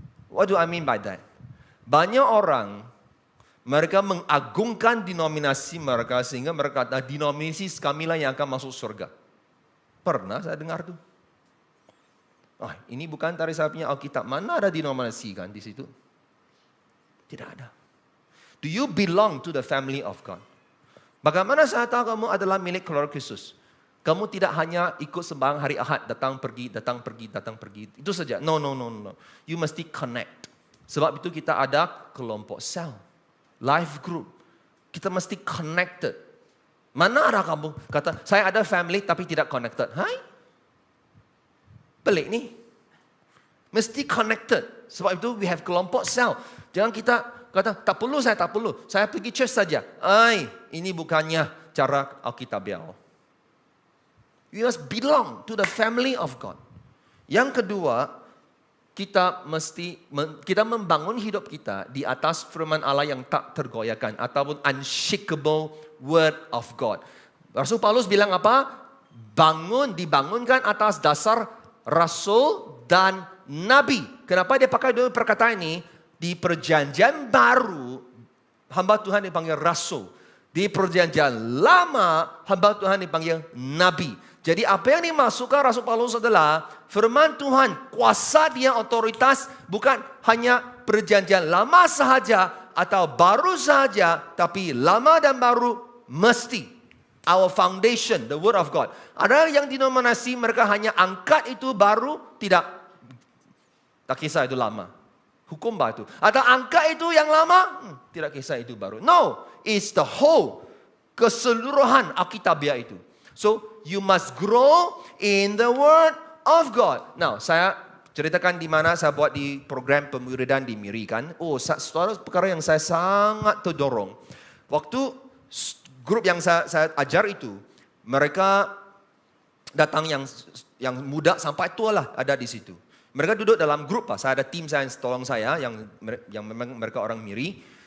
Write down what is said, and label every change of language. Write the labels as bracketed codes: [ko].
[en] What do I mean by that? [ms] Banyak orang, mereka mengagungkan denominasi mereka sehingga mereka kata denominasi kamilah yang akan masuk surga. Pernah saya dengar tuh. Ini bukan dari saya punya Alkitab. Mana ada denominasi kan di situ? Tidak ada. [en] Do you belong to the family of God? [ms] Bagaimana saya tahu kamu adalah milik keluarga Kristus? Kamu tidak hanya ikut sembahyang hari Ahad, datang pergi. Itu saja. No. You mesti connect. Sebab itu kita ada kelompok sel, life group. Kita mesti connected. Mana ada kamu kata, saya ada family tapi tidak connected. Hai? Pelik nih. Mesti connected. Sebab itu [en] we have [ms] kelompok sel. Jangan kita kata, tak perlu. Saya pergi church saja. Ini bukannya cara Alkitabiah. [en] You must belong to the family of God. [ms] Yang kedua, kita membangun hidup kita di atas firman Allah yang tak tergoyahkan. Ataupun [en] unshakable word of God. [ms] Rasul Paulus bilang apa? Dibangunkan atas dasar rasul dan nabi. Kenapa dia pakai dua perkataan ini? Di perjanjian baru, hamba Tuhan dipanggil rasul. Di perjanjian lama, hamba Tuhan dipanggil nabi. Jadi apa yang dimasukkan Rasul Paulus adalah firman Tuhan, kuasa dia, otoritas, bukan hanya perjanjian lama sahaja atau baru sahaja, tapi lama dan baru mesti. [en] Our foundation, the word of God. [ms] Ada yang denominasi mereka hanya angkat itu baru, tidak. Tak kisah itu lama. Hukum batu. Atau angka itu yang lama, tidak kisah itu baru. [en] No, it's the whole, [ms] keseluruhan Alkitabiah itu. [en] So, you must grow in the word of God. [ms] Now, saya ceritakan di mana saya buat di program pemuridan di Miri kan. Suatu perkara yang saya sangat terdorong. Waktu grup yang saya ajar itu, mereka datang yang muda sampai tua lah ada di situ. Mereka duduk dalam grup Saya ada tim saya yang tolong saya yang memang mereka orang Miri.